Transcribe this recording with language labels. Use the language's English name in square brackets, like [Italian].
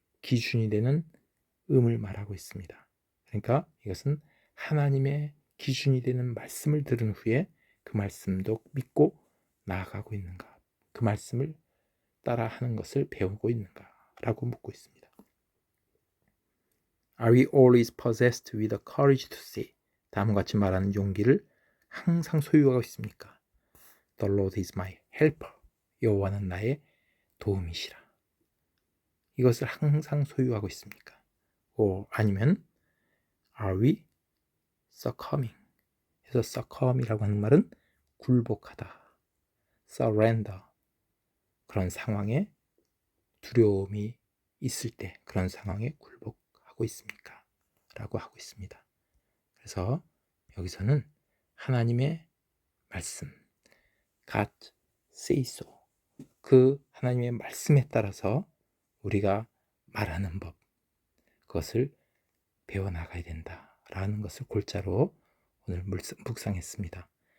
[Korean] 기준이 되는 음을 말하고 있습니다. 그러니까 이것은 하나님의 기준이 되는 말씀을 들은 후에 그 말씀도 믿고 나아가고 있는가, 그 말씀을 따라 하는 것을 배우고 있는가 라고 묻고 있습니다. [English] Are we always possessed with the courage to say? [Korean] 다음과 같이 말하는 용기를 항상 소유하고 있습니까? [English] The Lord is my helper. [Korean] 여호와는 나의 도움이시라. 이것을 항상 소유하고 있습니까? 아니면 [English] Are we succumbing? [Korean] 그래서 succumb이라고 하는 말은 굴복하다, surrender, 그런 상황에 두려움이 있을 때 그런 상황에 굴복하고 있습니까? 라고 하고 있습니다. 그래서 여기서는 하나님의 말씀, [English] God say so, [Korean] 그 하나님의 말씀에 따라서 우리가 말하는 법, 그것을 배워나가야 된다라는 것을 골자로 오늘 묵상했습니다.